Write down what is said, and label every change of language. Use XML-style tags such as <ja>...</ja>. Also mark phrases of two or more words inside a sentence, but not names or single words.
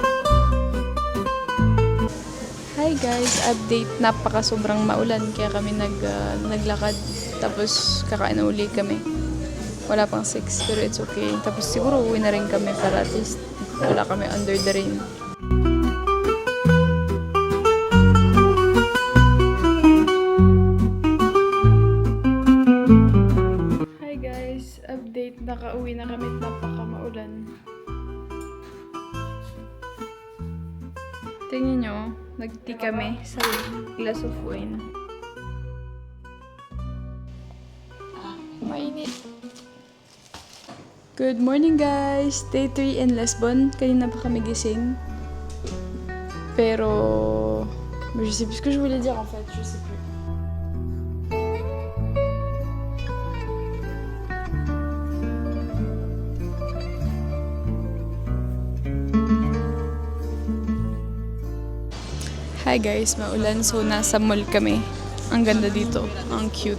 <en>Hi guys, update.</en> <tl>Napaka sobrang maulan kaya kami naglakad. Tapos kakain na uli kami. Wala pang 6 pero</tl> <en>it's okay.</en> <tl>Tapos siguro uwi na rin kami para</tl> <en>at least</en> <tl>wala kami</tl> <en>under the rain. Hi guys, update.</en> <tl>Nakauwi na kami at napaka maulan. Tingnan nyo, nag-tea kami sa</tl> <en>glass of wine.</en> <tl>Mainit.</tl> <en>Good morning guys! Day 3 in Lisbon.</en> <tl>Kanina pa kami gising. Pero...</tl> <fr>je sais plus ce que je voulais dire en fait, je sais plus.</fr> <en>Hi guys, maulan.</en> <tl>So, nasa mall kami. Ang ganda dito. Ang cute.</tl>